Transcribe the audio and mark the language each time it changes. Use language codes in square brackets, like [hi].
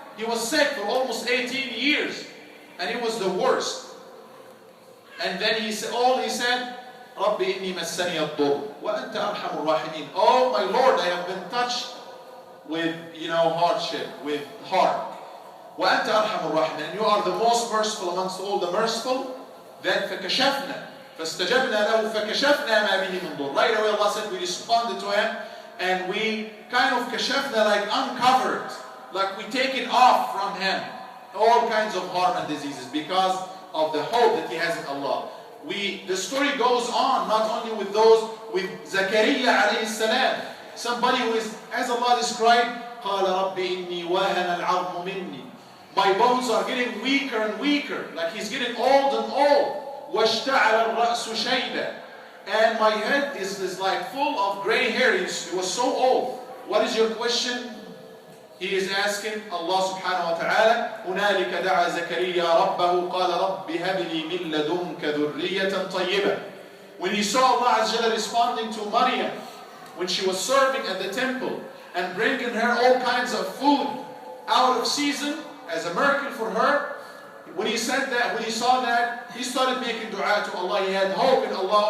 [en] He was sick for almost 18 years, and it was the worst. And then he said, رَبِّ إِنِّي مَسَّنِيَ الضُّرُّ وَأَنْتَ أَرْحَمُ الرَّاحِمِينَ. Oh my Lord, I have been touched with, hardship, with harm. [ar] وَأَنْتَ أَرْحَمُ الرَّاحِمِينَ. [en] And you are the most merciful amongst all the merciful. [ar] Then فَكَشَفْنَا فَاسْتَجَبْنَا لَهُ فَكَشَفْنَا مَا بِهِ مِنْ ضُرٍّ. [en] Right away Allah said, we responded to him, and we kind of kashafna, like uncovered, like we taken off from him all kinds of harm and diseases because of the hope that he has in Allah. The story goes on not only with those, with Zakaria alayhi salam, somebody who is, as Allah described, قَالَ رَبِّ إِنِّي وَهَنَ الْعَظْمُ مِنِّي. My bones are getting weaker and weaker, like he's getting old and old. [ar] وَاشْتَعَلَ الرَّأْسُ شَيْبًا. [en] And my head is like full of gray hair. It was so old. What is your question? [ar] He is asking Allah subhanahu wa ta'ala, هُنَالِكَ دَعَى زَكَرِيَّا رَبَّهُ قَالَ رَبِّ هَبْ لِي مِن لَّدُنكَ ذُرِّيَّةً طَيِّبَةً. [en] When he saw Allah Azza wa Jalla responding to Maryam, when she was serving at the temple and bringing her all kinds of food out of season as a miracle for her, when he said that, when he saw that, he started making dua to Allah. He had hope in Allah.